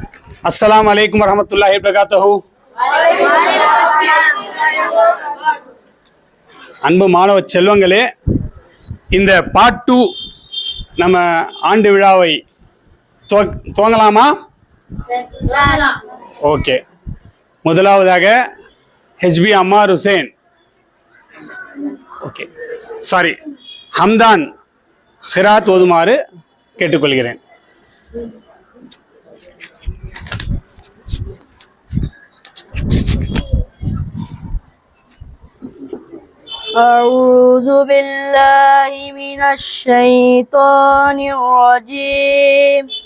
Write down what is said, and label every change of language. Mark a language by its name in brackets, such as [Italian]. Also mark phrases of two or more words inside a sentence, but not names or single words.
[Arabic] السلام عليكم ورحمة الله وبركاته. [Tamil] அன்பு மாணவ செல்வங்களே, இந்த பார்ட் 2 நம்ம ஆண்டு விழாவை துவங்கலாமா? ஓகே. முதலாவதாக ஹெச்பி அம்மார் ஹுசேன், [English] okay sorry [Tamil] ஹம்தான் ஹிராத் ஓதுமாறு கேட்டுக்கொள்கிறேன். [Arabic] أعوذ بالله من الشيطان الرجيم.